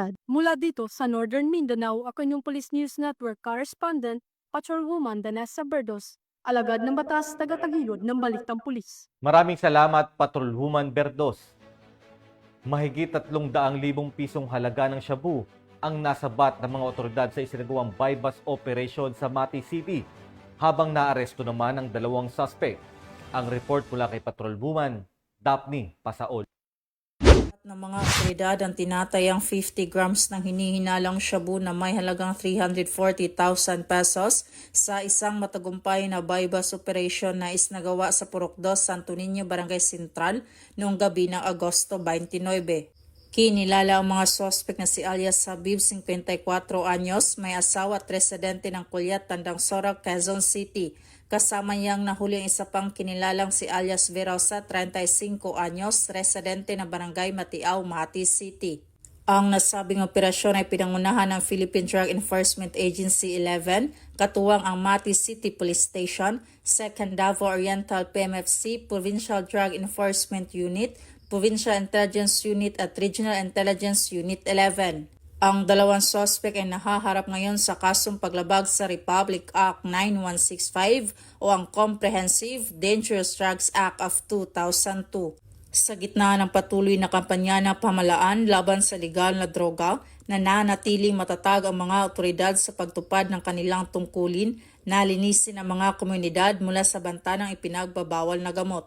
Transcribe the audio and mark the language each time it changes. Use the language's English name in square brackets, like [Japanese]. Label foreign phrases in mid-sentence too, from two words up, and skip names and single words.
[Filipino] Mula dito sa Northern Mindanao, ako inyong Police News Network Correspondent, Patrolwoman Danessa Berdos, alagad ng batas, tagatagilod ng Balitang Pulis. Maraming salamat, Patrolwoman Berdos. Mahigit 300,000 pisong halaga ng shabu ang nasabat ng mga otoridad sa isinagawang buy-bust operation sa Mati City, habang naaresto naman ang 2 suspect. Ang report mula kay Patrolwoman Daphne Pasaol. Ng mga otoridad ang tinatayang 50 grams ng hinihinalang shabu na may halagang 340,000 pesos sa isang matagumpay na buy-bust operation na isnagawa sa Purok 2, Santo Niño, Barangay Sentral noong gabi ng Agosto 29. Kinilala ang mga suspect na si alias Habib, 54 anyos, may asawa at residente ng Kulyat, Tandang Sora, Quezon City. Kasama niyang nahuli ang isa pang kinilalang si alias Verosa, 35 anyos, residente ng Barangay Matiao, Makati City. Ang nasabing operasyon ay pinangunahan ng Philippine Drug Enforcement Agency 11, katuwang ang Mati City Police Station, 2nd Davao Oriental PMFC, Provincial Drug Enforcement Unit, Provincial Intelligence Unit at Regional Intelligence Unit 11. Ang 2 suspect ay nahaharap ngayon sa kasong paglabag sa Republic Act 9165 o ang Comprehensive Dangerous Drugs Act of 2002. Sa gitna ng patuloy na kampanya ng pamahalaan laban sa legal na droga, nananatiling matatag ang mga otoridad sa pagtupad ng kanilang tungkulin na linisin ang mga komunidad mula sa banta ng ipinagbabawal na gamot.